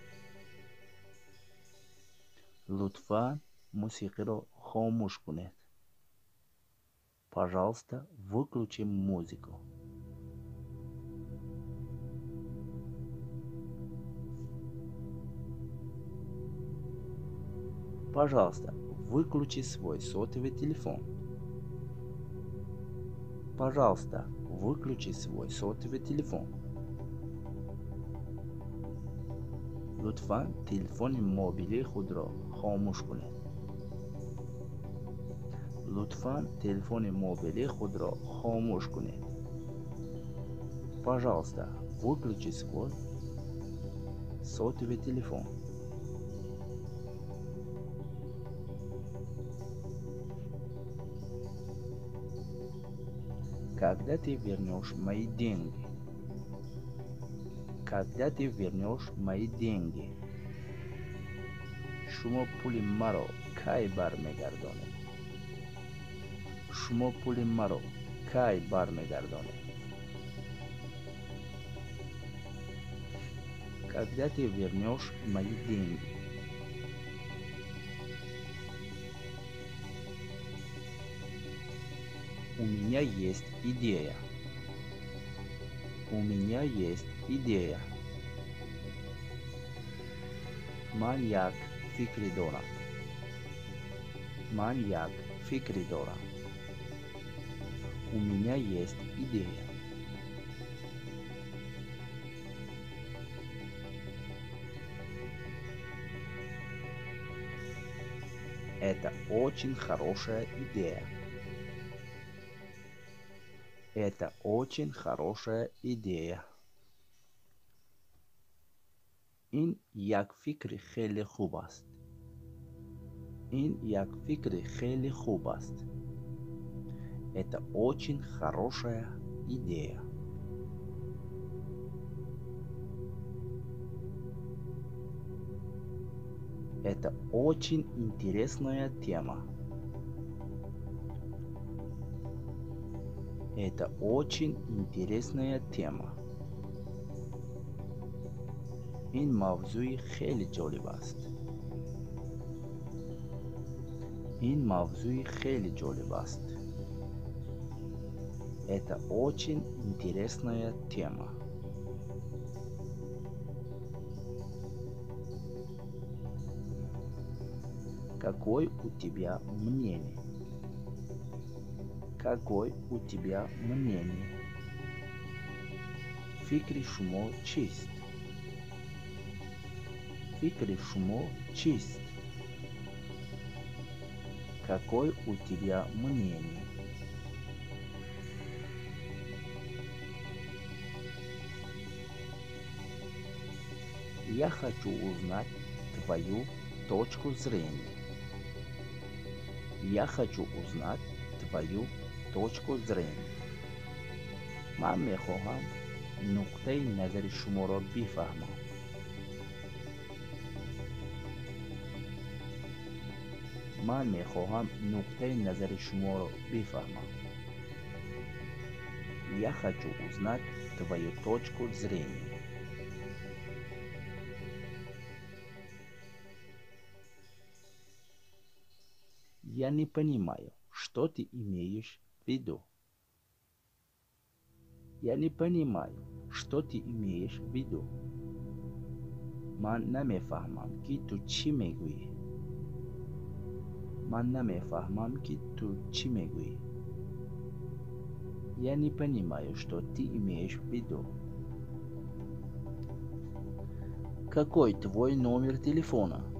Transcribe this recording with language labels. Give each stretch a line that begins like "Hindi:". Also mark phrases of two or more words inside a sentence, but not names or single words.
Persian: لطفاً موسیقی رو خاموش کنید.
Russian: Пожалуйста, выключи музыку. Пожалуйста, выключи свой сотовый телефон. Пожалуйста, выключи свой сотовый телефон.
Tajik: лутфан телефони мобилии худро хомӯш кунед. Лутфан телефони мобилии худро хомӯш кунед.
Russian: Пожалуйста, выключи свой сотовый телефон. Когда ты вернешь мои деньги? Когда ты вернешь мои деньги?
Tajik: Шумо пули маро кай бармегардонед? Шумо пули маро кай бармегардонед?
Russian: Когда ты вернешь мои деньги? У меня есть идея. У меня есть идея.
Tajik: Ман як фикри дорам. Ман як фикри дорам.
Russian: У меня есть идея. Это очень хорошая идея. Это очень хорошая идея.
Tajik: ин як фикри хеле хуб аст. ин як фикри хеле хуб аст.
Russian: Это очень хорошая идея. Это очень интересная тема. Это очень интересная тема.
Tajik: ин мавзӯи хеле ҷолиб аст. ин мавзӯи хеле ҷолиб аст.
Russian: Это очень интересная тема. Какой у тебя мнение? Какой у тебя мнение?
Tajik: Фикри шумо чист? Фикри шумо чист?
Russian: Какой у тебя мнение? Я хочу узнать твою точку зрения. Я хочу узнать твою точку зрения.
Tajik: ман мехоҳам нуқтаи назари шуморо бифаҳмам. ман мехоҳам нуқтаи назари шуморо бифаҳмам.
Russian: Я хочу узнать твою точку зрения. Я не понимаю, что ты имеешь в виду. Я не понимаю, что ты имеешь в виду.
Tajik: Ман намефаҳмам ки ту чӣ мегӯӣ. Ман намефаҳмам ки ту чӣ мегӯӣ.
Russian: Я не понимаю, что ты имеешь в виду. Какой твой номер телефона?